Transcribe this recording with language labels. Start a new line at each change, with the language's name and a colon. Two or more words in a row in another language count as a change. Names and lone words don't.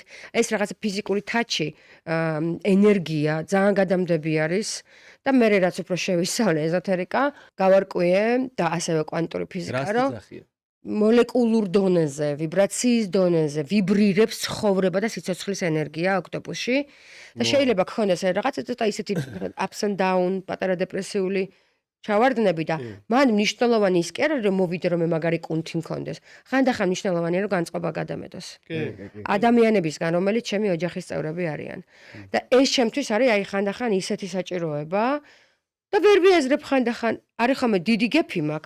Georgian: ეს რაღაც ფიზიკური ტაჩი, ენერგია ძალიან გადამდები არის. და მე რაც უფრო შევისწავლე ეზოთერიკა, გავარკვიე და ასევე კვანტური ფიზიკა, რომ მოლეკულურ დონეზე, ვიბრაციის დონეზე ვიბრირებს ცხოვრება და სიცოცხლის ენერგია ოქტოპუსში და შეიძლება გქონდეს რაღაცა ცოტა ისეთი
English: ups and down,
Georgian: პატარა დეპრესიული ჩავარდნები და მან მნიშვნელოვანი ის კი არა რომ მოვიდე რომ მე მაგარი კუნთი მქონდეს. ხანდახან მნიშვნელოვანია რომ განწყობა გადამედოს. ადამიანებისგან, რომელიც ჩემი ოჯახის წევრები არიან. და ეს ჩემთვის არის აი ხანდახან ისეთი საჭიროება და ვერ ვიაზრებ ხანდახან, არის ხოლმე დიდი გეფი მაქვს.